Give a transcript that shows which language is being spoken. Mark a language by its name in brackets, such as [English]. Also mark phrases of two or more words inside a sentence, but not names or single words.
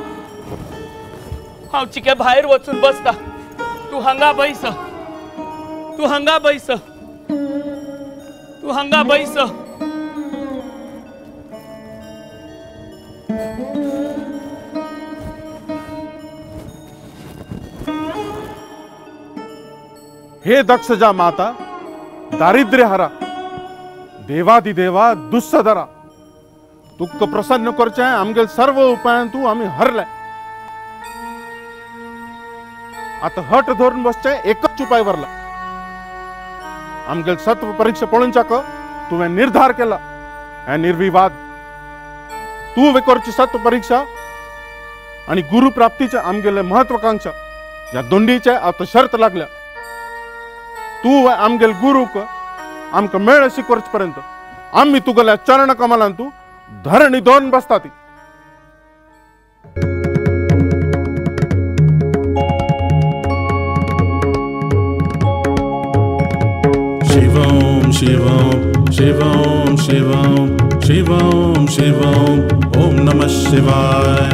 [Konkani] हांव चिके भायर वचून बसता. तू हांगा बैस, तू हांगा बैस, तू हांगा बैस. हे दक्षजा माता, दारिद्र्य हरा, देवादिदेवा दुस्सधरा. तुक प्रसन्न करचे आमगेल सर्व उपायांतू आम्ही हरले. आता हट धरून बसचे एकच उपाय वरला. आमगेल सत्व परीक्षा पळूनच्याक तुवें निर्धार केला. हे निर्विवाद तू करची सत्व परीक्षा आणि गुरु प्राप्तीचे आमगेले महत्वाकांक्षा या दोंडीचे आता शर्त लागल्या. तू आमगेल गुरुक आमकां मेळ शिकवच पर्यंत आम्ही तुगेल्या चरण कमलांतू धरणी दोन बसता. ती [Sanskrit] शिवम शिवम शिवम शिवम शिवम शिवम ओम नमः शिवाय.